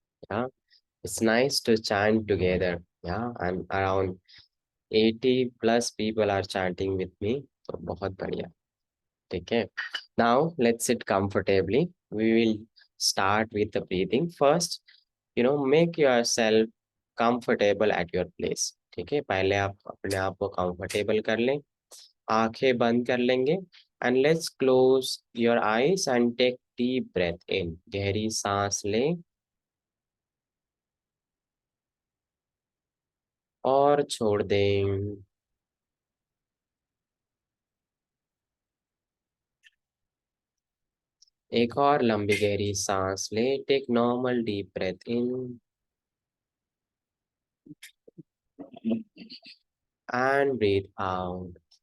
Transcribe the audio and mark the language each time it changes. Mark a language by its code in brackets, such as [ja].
[en] Yeah, it's nice to chant together. Yeah, and around 80 plus people are chanting with me. [hi] तो बहुत बढ़िया. ठीक है. [en] Now let's sit comfortably. We will start with the breathing first. Make yourself comfortable at your place. [hi] ठीक है. पहले आप अपने आप को comfortable कर लें. आंखें बंद कर लेंगे. [en] And let's close your eyes and take deep breath in. [hi] गहरी सांस लें और छोड़ दें. एक और लंबी गहरी सांस लें. [en] Take normal deep breath in and breathe out.